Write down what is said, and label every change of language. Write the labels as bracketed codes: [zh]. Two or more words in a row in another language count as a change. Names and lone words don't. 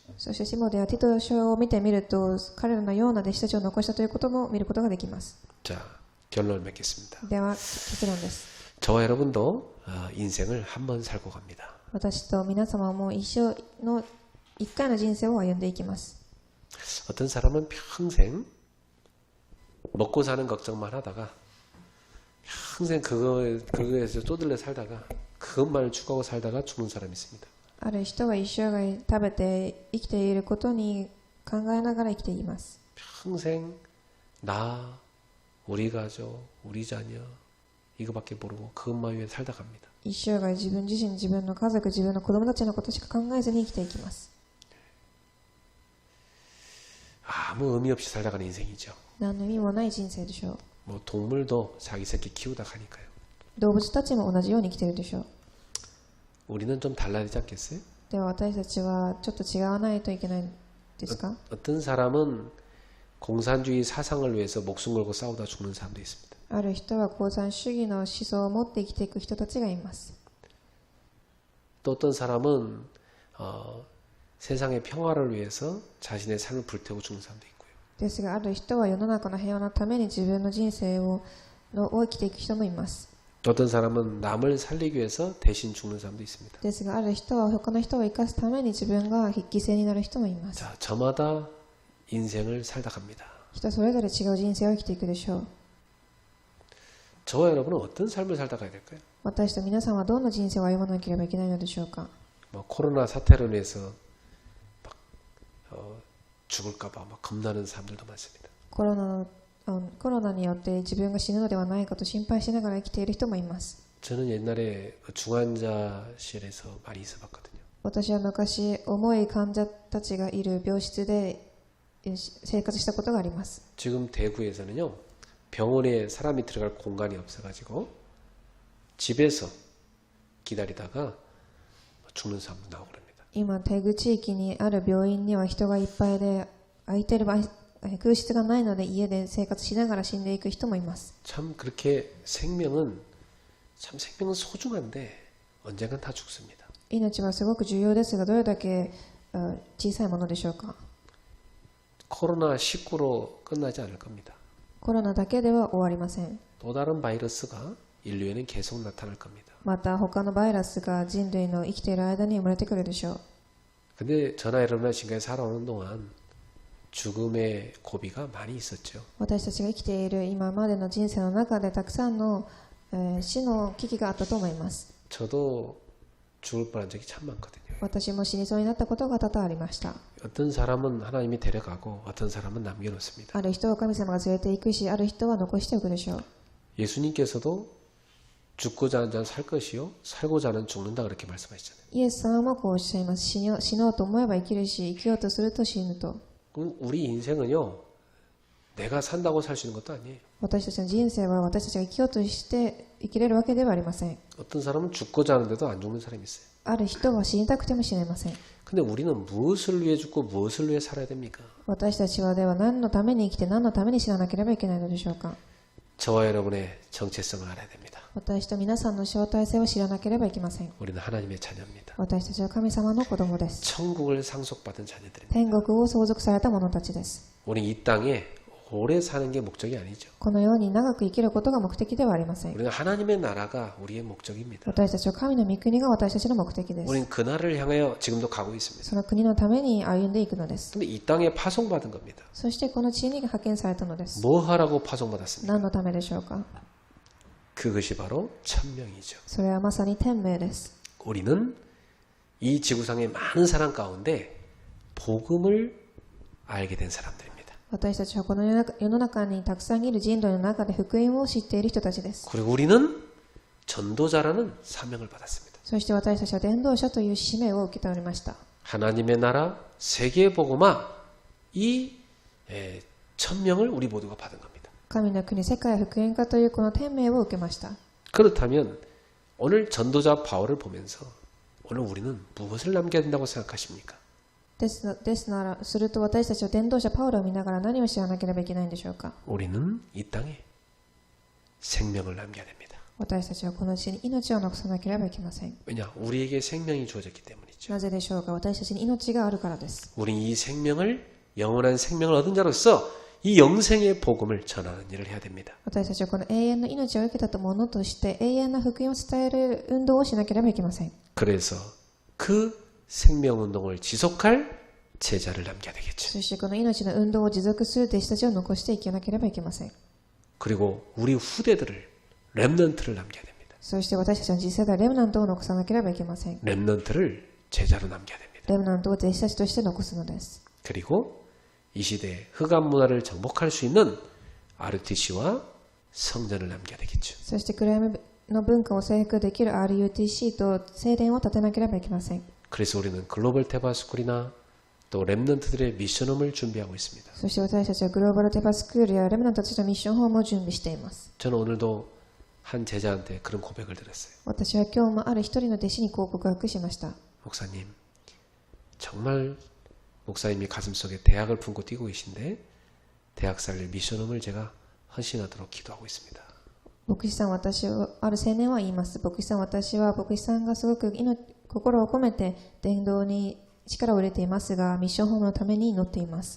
[ja] そしてシモデやティト書を見てみると彼らのような弟子たちを残したということも見ることができます。 [ko] 자, 결론을 맺겠습니다. [ja] では結論です。 [ko] 저와 여러분도 인생을 한번 살고 갑니다. [ja] 私と皆様も一回の人生を歩んでいきます。 [ko] 어떤 사람은 평생 먹고 사는 걱정만 하다가 평생 그거에서 쪼들려 살다가 그것만을 추구하고 살다가 죽는 사람이 있습니다. [ja] ある人は一生涯食べて生きていることに考えながら生きています。 [ko] 평생 나, 우리 가족, 우리 자녀 이거밖에 모르고 그것만 위해 살다 갑니다. [ja] 一生涯自分自身、自分の家族、自分の子供たちのことしか考えずに生きていきます。 [ko] 아무 의미 없이 살다 가는 인생이죠. [ja] 何の意味もない人生でしょう。 [ko] 뭐 동물도 자기 새끼 키우다 가니까요. [ja] 動物たちも同じように生きているでしょう。 [ko] 우리는 좀 달라야 되지 않겠어요? [ja] では私たちはちょっと違わないといけないですか？ [ko] 어떤 사람은 공산주의 사상을 위해서 목숨 걸고 싸우다 죽는 사람도 있습니다. [ja] ある人は共産主義の思想を持って生きていく人たちがいます。 [ko] 또 어떤 사람은 세상의 평화를 위해서 자신의 삶을 불태우고 죽는 사람도 있고요. [ja] ですがある人は世の中の平和のために自分の人生を生きていく人もいます。 [ko] 또 어떤 사람은 남을 살리기 위해서 대신 죽는 사람도 있습니다. [ja] ですがある人は他の人を生かすために自分が犠牲になる人もいます。 [ko] 자, 저마다 인생을 살다 갑니다. [ja] 人それぞれ違う人生を生きていくでしょう。 [ko] 저와 여러분은 어떤 삶을 살다 가야 될까요? [ja] 私と皆さんはどんな人生を歩まなければいけないのでしょうか。 [ko] 뭐 코로나 사태로 인해서 막, 죽을까봐 막 겁나는 사람들도 많습니다. [ja] コロナによって自分が死ぬのではないかと心配しながら生きている人もいます。 [ko] 저는 옛날에 중환자실에서 많이 있어봤거든요. [ja] 私は昔重い患者たちがいる病室で生活したことがあります。 [ko] 지금 대구에서는요, 병원에 사람이 들어갈 공간이 없어가지고 집에서 기다리다가 죽는 사람도 나오고 그럽니다. [ja] 今テグ地域にある病院には人がいっぱいで空いてる場所空室がないので家で生活しながら死んでいく人もいます。 [ko] 참 그렇게 생명은 소중한데 언젠간 다 죽습니다. [ja] 命はすごく重要ですがどれだけ小さいものでしょうか。 [ko] 코로나19로 끝나지 않을 겁니다. [ja] コロナだけでは終わりません。 [ko] 또 다른 바이러스가 인류에는 계속 나타날 겁니다. [ja] また他のバイラスが人類の生きている間に生まれてくるでしょう。 [ko] 근데 저나 여러분이 지금까지 살아오는 동안 죽음의 고비가 많이 있었죠. [ja] 私たちが生きている今までの人生の中でたくさんの、死の危機があったと思います。 [ko] 저도 죽을 뻔한 적이 참 많거든요. [ja] 私も死にそうになったことが多々ありました。 [ko] 어떤 사람은 하나님이 데려가고 어떤 사람은 남겨놓습니다. [ja] ある人は神様が連れて行くし、ある人は残しておくでしょう。 [ko] 예수님께서도 죽고자 하는 자는 살 것이요 살고자 하는 죽는다 그렇게 말씀하시잖아요. [ja] イエス様もこうおっしゃいます。死のうと思えば生きるし、生きようとすると死ぬと。 [ko] 그럼 우리 인생은요 내가 산다고 살 수 있는 것도 아니에요. [ja] 私たちの人生は私たちが生きようとして生きれるわけではありません。 [ko] 어떤 사람은 죽고자 하는데도 안 죽는 사람이 있어요. [ja] ある人は死にたくても死ねません。 [ko] 근데 우리는 무엇을 위해 죽고 무엇을 위해 살아야 됩니까? [ja] 私たちはでは何のために生きて何のために死ななければいけないのでしょうか。 [ko] 저와 여러분의 정체성을 알아야 됩니다. [ja] 私と皆さんの招待性を知らなければいけません。 [ko] 우리는 하나님의 자녀입니다. [ja] 私たちは神様の子供です。 [ko] 천국을 상속받은 자녀들입니다. [ja] 天国を相続された者たちです。 [ko] 우리 이 땅에 오래 사는 게 목적이 아니죠. [ja] このように長く生きることが目的ではありません。 [ko] 우리는 하나님의 나라가 우리의 목적입니다. [ja] 私たちは神の御国が私たちの目的です。 [ko] 우리는 그 나라를 향하여 지금도 가고 있습니다. [ja] その国のために歩んでいくのです。 [ko] 근데 이 땅에 파송받은 겁니다. [ja] そしてこの地に派遣されたのです。 [ko] 뭐 하라고 파송받았습니까? [ja] 何のためでしょうか。 [ko] 그것이 바로 천명이죠. [ja] それはまさに天命です。 [ko] 우리는 이 지구상의 많은 사람 가운데 복음을 알게 된 사람들입니다. [ja] 私たちはこの世の中にたくさんいる人類の中で福音を知っている人たちです。 [ko] 그리고 우리는 전도자라는 사명을 받았습니다. [ja] そして私たちは伝道者という使命を受けておりました。 [ko] 하나님의 나라 세계 복음화 이 천명을 우리 모두가 받은 겁니다. [ja] 神の国世界福音化というこの天命を受けました。 [ko] 그렇다면 오늘 전도자 바울을 보면서 오늘 우리는 무엇을 남겨야 된다고 생각하십니까? [ja] すると私たちは伝道者パウロを見ながら何を知らなければいけないんでしょうか。 [ko] 우리는 이 땅에 생명을 남겨야 됩니다. [ja] 私たちはこの地に命を残さなければいけません。 [ko] 왜냐? 우리에게 생명이 주어졌기 때문이죠. [ja] なぜでしょうか。私たちに命があるからです。 [ko] 우리는 이 생명을 영원한 생명을 얻은 자로서 이 영생의 복음을 전하는 일을 해야 됩니다. [ja] 私たちはこの永遠の命を受けたものとして永遠な福音を伝える運動をしなければいけません。 [ko] 그래서 그 생명운동을 지속할 제자를 남겨야 되겠죠. [ja] そしてこの命の運動を持続する弟子たちを残していかなければいけません。 [ko] 그리고 우리 후대들을 렘넌트를 남겨야 됩니다. [ja] そして私たちの次世代レムナントを残さなければいけません。 [ko] 렘넌트를 제자로 남겨야 됩니다. [ja] レムナントを弟子たちとして残すのです。 [ko] 그리고 이 시대의 흑암 문화를 정복할 수 있는 RUTC와 성전을 남겨야 되겠죠. [ja] そして暗闇の文化を征服できる RUTC と聖殿を建てなければいけません。 [ko] 그래서 우리는 글로벌 테바스쿨이나 또 렘넌트들의 미션홈을 준비하고 있습니다. [ja] そして私たちはグローバルテバスクールやレムナントたちのミッションホームを準備しています。 [ko] 저는 오늘도 한 제자한테 그런 고백을 드렸어요. [ja] 私は今日もある一人の弟子にこう告白しました。 [ko] 목사님, 정말 목사님이 가슴속에 대학을 품고 뛰고 계신데 대학 살릴 미션홈을 제가 헌신하도록 기도하고 있습니다. [ja] 牧師さん、私はある青年は言います。牧師さん、私は牧師さんがすごく心を込めて伝道に力を入れていますが、ミッションホームのために祈っています。